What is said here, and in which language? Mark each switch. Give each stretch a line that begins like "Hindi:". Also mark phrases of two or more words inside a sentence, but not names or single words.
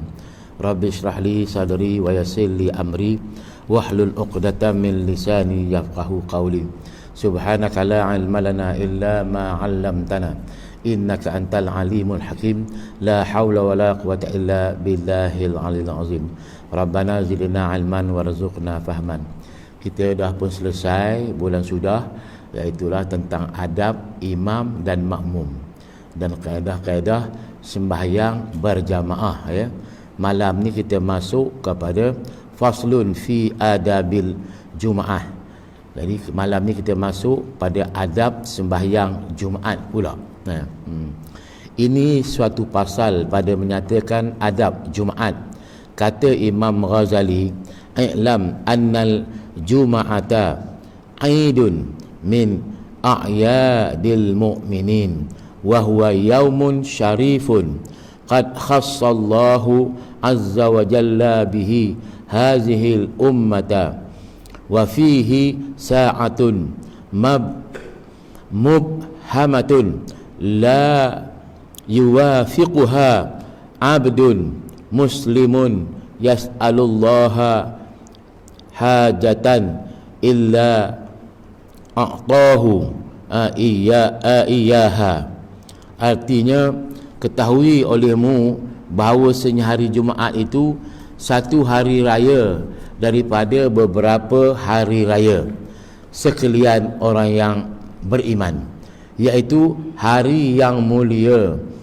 Arabic: رب اشرح لي صدري ويسر لي أمري واحلل عقدة من لساني يفقهوا قولي. سبحانك لا علم لنا إلا ما علمتنا إنك أنت العليم الحكيم. لا حول ولا قوة إلا بالله العلي العظيم. ربنا زدنا علما وارزقنا فهما.
Malay: Kita dah pun selesai bulan sudah, iaitulah tentang adab imam dan makmum dan kaedah-kaedah sembahyang berjamaah ya. Malam ni kita masuk kepada
Arabic: فصل في آداب الجمعة.
Malay: Jadi malam ni kita masuk pada adab sembahyang Jumaat pula. Ini suatu pasal pada menyatakan adab Jumaat. Kata Imam Ghazali,
Arabic: "اعلم أن الجمعة عيد من أعياد المؤمنين وهو يوم شريف قد خص الله عز وجل به هذه الأمة وفيه ساعة مبهمة لا يوافقها عبد مسلم يسأل الله حاجة إلا أعطاه إياها."
Malay: Artinya, ketahui olehmu bahawasanya hari Jumaat itu satu hari raya daripada beberapa hari raya sekalian orang yang beriman, iaitu hari yang mulia.